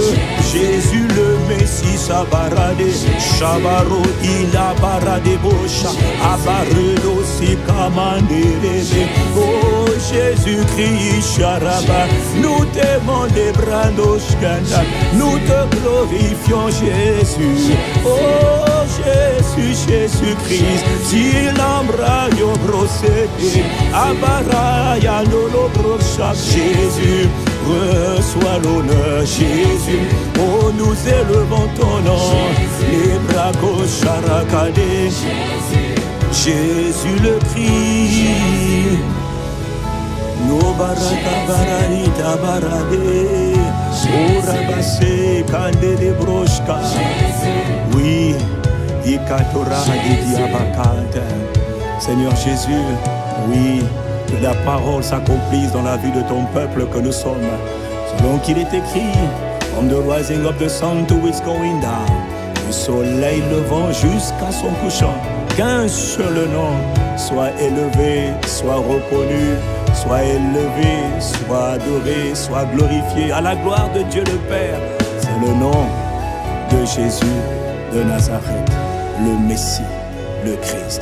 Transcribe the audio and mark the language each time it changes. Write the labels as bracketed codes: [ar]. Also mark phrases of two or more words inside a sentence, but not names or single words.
[fr] Jésus le Messie, Sabarade, Shabaro, Inabarade, Bosha, Abaredo, Sikamandere. Oh Jésus-Christ, Sharaba, nous t'aimons des brandoshkanda, nous te glorifions Jésus. Oh Jésus, Jésus-Christ, si l'ambra yo brosete, abaraya nolo brocha, Jésus, reçois l'honneur, Jésus. Oh, nous élevons ton nom, les bras gauche charakade, Jésus le Christ. No baraka baranita barade, orabase kandele broshka. Oui, ikatora de diabakante. Seigneur Jésus, oui, que la parole s'accomplisse dans la vie de ton peuple que nous sommes. Selon qu'il est écrit, [en] from the rising of the sun to its going down, [fr] du soleil levant jusqu'à son couchant, qu'un seul nom soit élevé, soit reconnu, soit élevé, soit adoré, soit glorifié à la gloire de Dieu le Père. C'est le nom de Jésus de Nazareth, le Messie, le Christ.